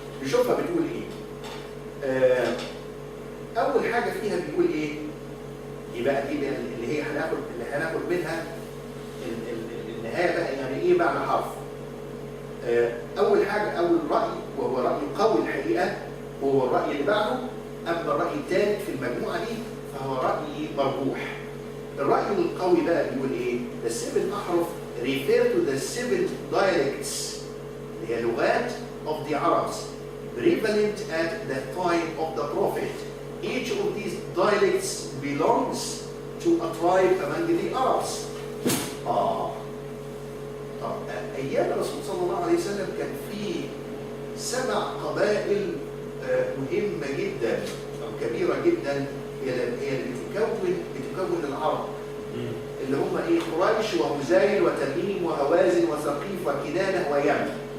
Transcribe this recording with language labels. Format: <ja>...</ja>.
<ar>نشوفها بتقول ايه؟ اول حاجه فيها بيقول ايه؟ يبقى دي اللي هي هناخد منها النهايه بقى، يعني ايه معنى حرف؟ اول حاجه، اول راي وهو راي قوي الحقيقه وهو الراي اللي بعده. اما الراي الثالث في المجموعه دي فهو راي مرجوح. الراي القوي بقى بيقول ايه؟</ar> <en>the 7 أحرف refer to the 7 dialects</en> <ar>اللي هي لغات</ar> <en>of the Arabs prevalent at the time of the Prophet. Each of these dialects belongs to a tribe among the Arabs.</en> <ar>طب أيام الرسول صلى الله عليه وسلم كان في 7 قبائل مهمة جدا أو كبيرة جدا هي اللي بتكون العرب، اللي هم ايه؟ قريش وهزيل وتميم وهوازن وثقيف وكنانة ويمن.</ar>